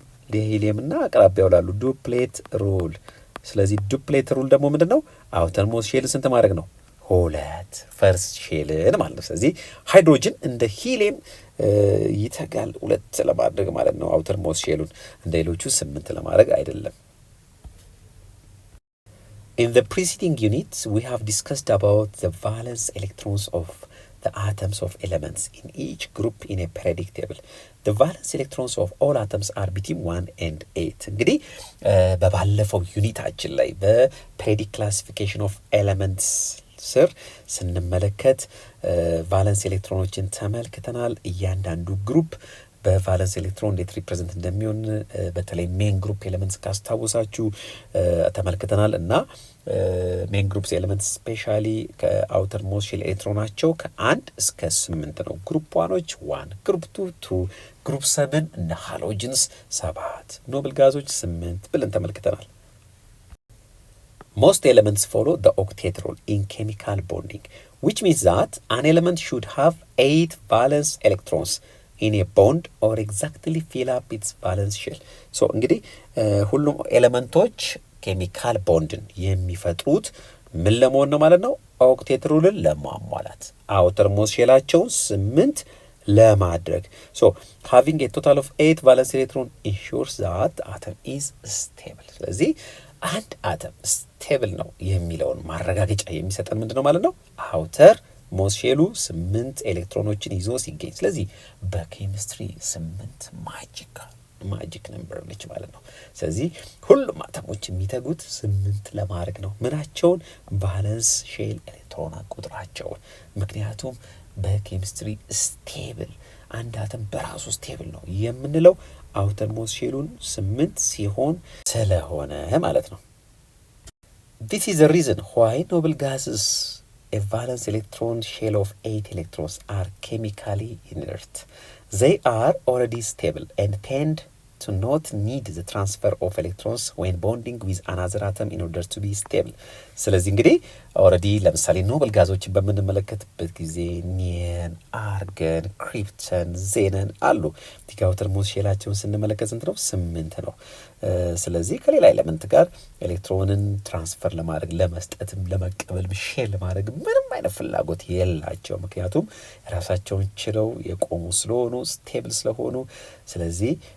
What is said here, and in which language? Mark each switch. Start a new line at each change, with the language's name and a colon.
Amharic: ለሂሊየም እና አቅራቢያው ላሉ ዱፕሌት ሩል። ስለዚህ ዱፕሌት ሩል ደግሞ ምንድን ነው? አውተርሞስት ሼል ስንት ማድረግ ነው? 2 ፈርስት ሼልን ማለት ነው። ስለዚህ ሃይድሮጅን እንደ ሂሊየም ይተጋል 2 ለማድረግ ማለት ነው። አውተርሞስት ሼሉን እንደ ሌሎቹ 8 ለማድረግ አይደለም።
English: In the preceding units, we have discussed about the valence electrons of the atoms of elements in each group in a periodic table. The valence electrons of all atoms are between 1 and 8.
Amharic: እንግዲህ በባለፈው ዩኒታችን ላይ በፔሪዮዲክ ክላሲፊኬሽን ኦፍ ኤሌመንትስ ስር ስንመለከት ቫለንስ ኤሌክትሮኖችን ተመልክተናል። እያንዳንዱ ግሩፕ በቫለንስ ኤሌክትሮን እንዴት ሪፕሬዘንት እንደሚሆን በተለይ ሜን ግሩፕ ኤሌመንትስ ካስታወሳችሁ ተመልክተናል። እና ሜን ግሩፕስ ኤሌመንትስ ስፔሻሊ ከአውተር ሞስት ሼል ኤሌክትሮናቸው ከ1 እስከ 8 ነው። ግሩፕ ዋኖች 1፣ ግሩፕ 2፣ ግሩፕ 7 እነ ሃሎጅንስ 7፣ ኖብል ጋዞች 8 ብለን ተመልክተናል።
English: Most elements follow the octet rule in chemical bonding, which means that an element should have 8 valence electrons in a bond or exactly fill up its valence shell.
Amharic: So እንግዲህ ሁሉም ኤሌመንቶች ኬሚካል ቦንድን የሚፈጥሩት ምን ለመሆን ነው ማለት ነው? ኦክቴት ሩልን ለማሟላት አውተር ሞስት ሼላቸውን 8 ለማድረግ።
English: So having a total of 8 valence electron ensures that the atom is stable.
Amharic: ስለዚህ አንድ አተም ስቴብል ነው የሚለውን ማረጋገጫ የሚሰጠን ምንድን ነው ማለት ነው? አውተር ሞስት ሼሉ 8 ኤሌክትሮኖችን ይዞ ሲገኝ። ስለዚህ በኬሚስትሪ 8 ማጂክ ነምበር ነች ማለት ነው። ስለዚህ ሁሉም አተሞች የሚተጉት 8 ለማድረግ ነው። ምናቸውን? ቫለንስ ሼል ኤሌክትሮን ቁጥራቸውን። ምክንያቱም በኬሚስትሪ ስቴብል አንድ አተም በራሱ ስቴብል ነው የምንለው አውተር ሞስት ሼሉን 8 ሲሆን ስለሆነ ማለት ነው።
English: This is the reason why noble gases a valence electron shell of 8 electrons are chemically inert. They are already stable and tend to not need the transfer of electrons when bonding with another atom in order to be stable.
Amharic: ስለዚህ እንግዲህ ኦልሬዲ ለምሳሌ ኖብል ጋዞችን በምንመለከትበት ጊዜ ኒየን፣ አርገን፣ ክሪፕተን፣ ዜነን አሉ። አውተር ሞስት ሼላቸውን ስንመለከት ስንት ነው? 8 ነው። ስለዚህ ከሌላ ኤሌመንት ጋር ኤሌክትሮንን ትራንስፈር ለማድረግ ለመስጠትም ለመቀበል ሼር ለማድረግ ምንም አይነት ፍላጎት የላቸው። ምክንያቱም ራሳቸውን ችለው የቆሙ ስለሆኑ ስቴብል ስለሆኑ፣ ስለዚህ